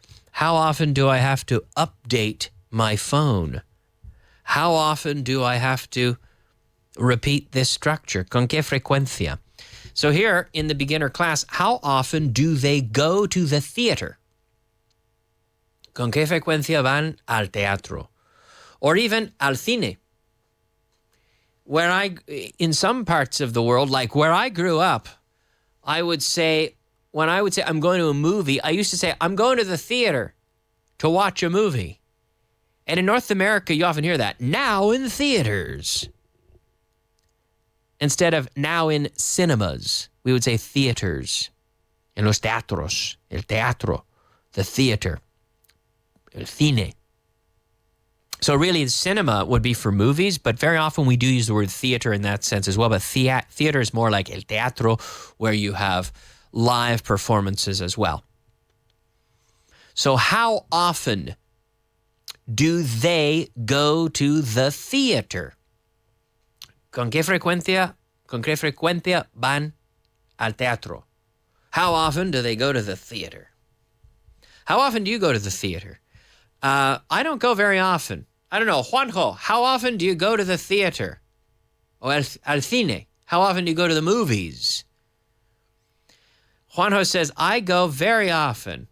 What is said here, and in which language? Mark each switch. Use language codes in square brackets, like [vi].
[en] How often do I have to update my phone? How often do I have to repeat this structure? [es] ¿Con qué frecuencia? [en] So here in the beginner class, how often do they go to the theater? [es] ¿Con qué frecuencia van al teatro? [en] Or even [es] al cine. [en] In some parts of the world, like where I grew up, when I would say I'm going to a movie, I used to say I'm going to the theater to watch a movie. And in North America, you often hear that, now in theaters. Instead of now in cinemas, we would say theaters. [es] En los teatros, el teatro, [en] the theater, [es] el cine. [en] So really, cinema would be for movies, but very often we do use the word theater in that sense as well. But theater is more like el teatro, where you have live performances as well. So how often do they go to the theater? [es] ¿Con qué frecuencia van al teatro? [en] How often do they go to the theater? How often do you go to the theater? I don't go very often. I don't know. Juanjo, how often do you go to the theater? [es] O al cine. [en] How often do you go to the movies? Juanjo says, I go very often.